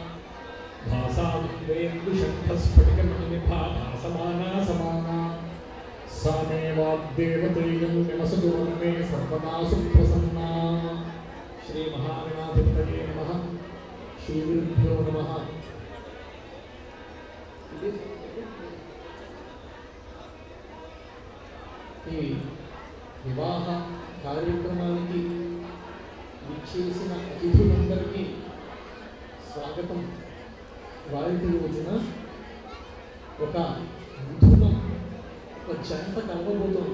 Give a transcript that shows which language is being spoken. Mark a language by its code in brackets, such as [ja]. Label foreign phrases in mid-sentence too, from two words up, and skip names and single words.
[sa] भासावेन्दुशङ्खस्फटिकमणिनिभा भासमाना समाना सा मे वाग्देवतेयं नमसतु मे सर्वदा सुप्रसन्ना। श्रीमहागणाधिपतये नमः। श्रीगुरुभ्यो नमः। [te] ఈ వివాహ కార్యక్రమానికి విచ్చేసిన అతిథులందరికీ స్వాగతం. వారికి రోజున ఒక మిథునం ఒక జంట కలవబోతోంది.